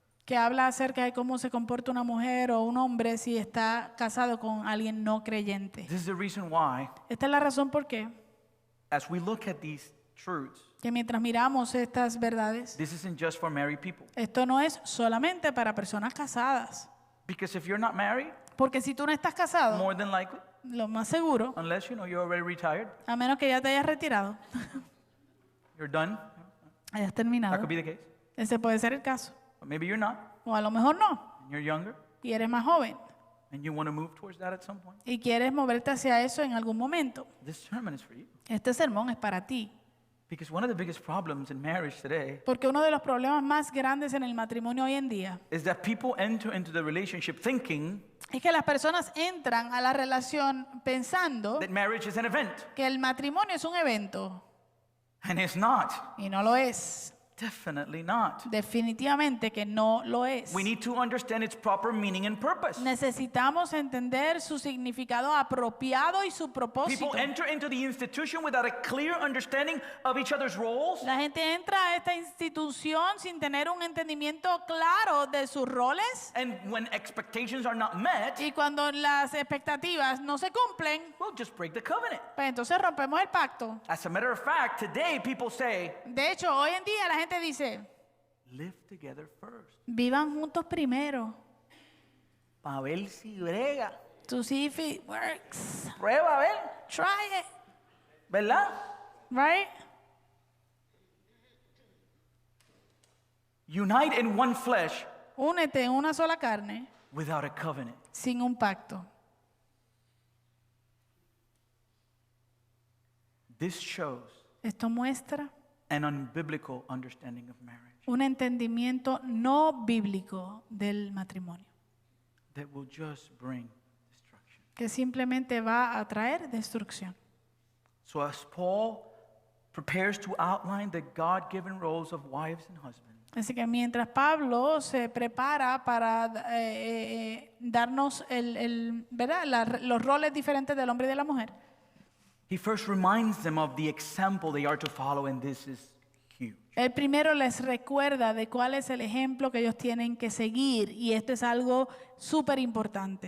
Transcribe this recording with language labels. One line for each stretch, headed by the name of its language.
Spanish: Que habla acerca de cómo se comporta una mujer o un hombre si está casado con alguien no creyente.
English: This is the reason why,
Spanish: Esta es la razón por qué,
English: as we look at these truths,
Spanish: que mientras miramos estas verdades,
English: this isn't just for married people.
Spanish: esto no es solamente para personas casadas.
English: Because if you're not married,
Spanish: Porque si tú no estás casado,
English: more than likely,
Spanish: lo más seguro,
English: unless you're already retired,
Spanish: a menos que ya te hayas retirado,
English: you're done.
Spanish: hayas
English: That
Spanish: terminado,
English: could be the case.
Spanish: ese puede ser el caso.
English: But maybe you're not,
Spanish: O a lo mejor no,
English: and you're younger,
Spanish: y eres más joven
English: and you want to move towards that at some point.
Spanish: y quieres moverte hacia eso en algún momento.
English: This sermon is for you.
Spanish: Este sermón es para ti.
English: Because one of the biggest problems in marriage today
Spanish: Porque uno de los problemas más grandes en el matrimonio hoy en día
English: is that people enter into the relationship thinking
Spanish: es que las personas entran a la relación pensando
English: that marriage is an event,
Spanish: que el matrimonio es un evento
English: and it's not.
Spanish: y no lo es.
English: Definitely not.
Spanish: Definitivamente que no lo es.
English: We need to understand its proper meaning and purpose.
Spanish: Necesitamos entender su significado apropiado y su propósito.
English: People enter into the institution without a clear understanding of each other's roles,
Spanish: La gente entra a esta institución sin tener un entendimiento claro de sus roles
English: and when expectations are not met,
Spanish: y cuando las expectativas no se cumplen,
English: we'll just break the covenant.
Spanish: pues entonces rompemos el pacto.
English: As a matter of fact, today people say,
Spanish: De hecho, hoy en día la gente dice,
English: live together first.
Spanish: vivan juntos primero. Pa' ver si brega.
English: To see if it works.
Spanish: Prueba, a ver.
English: Try it,
Spanish: ¿Verdad?
English: right? Unite in one flesh
Spanish: Únete en una sola carne
English: without a covenant.
Spanish: sin un pacto.
English: This shows
Spanish: Esto muestra
English: an unbiblical understanding of marriage
Spanish: un entendimiento no bíblico del matrimonio,
English: that will just bring destruction.
Spanish: que simplemente va a traer destrucción.
English: So as Paul prepares to outline the God-given roles of wives and husbands,
Spanish: Así que mientras Pablo se prepara para darnos ¿verdad? Los roles diferentes del hombre y de la mujer,
English: he first reminds them of the example they are to follow, and this is huge.
Spanish: él primero les recuerda de cuál es el ejemplo que ellos tienen que seguir, y esto es algo súper importante.